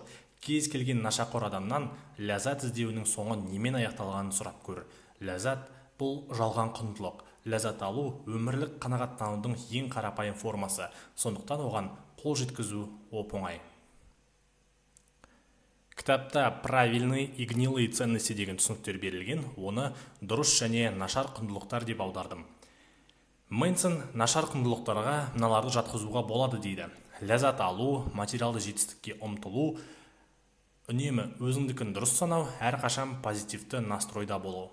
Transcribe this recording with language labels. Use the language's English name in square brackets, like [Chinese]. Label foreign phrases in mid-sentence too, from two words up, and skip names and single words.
[Kazakh] Кез келген нашақор адамнан ләззат іздеуінің соңы немен аяқталғанын сұрап көр. Ләззат бұл жалған құндылық. Ләззат алу өмірлік қанағаттанудың ең қарапайым формасы. Сондықтан оған қол жеткізу оп-оңай. Кітапта [Russian] правильный и гнилые ценности [Kazakh] деген түсініктер берілген, оны дұрыс және нашар құндылықтар деп аудардым. Мэнсон нашар құндылықтарға мыналарды жатқызуға болады дейді. Ләззат алу, материалды жетістікке ұмтылу, үнемі өзіңдікін дұрыс санау, әрқашан позитивті настройда болу.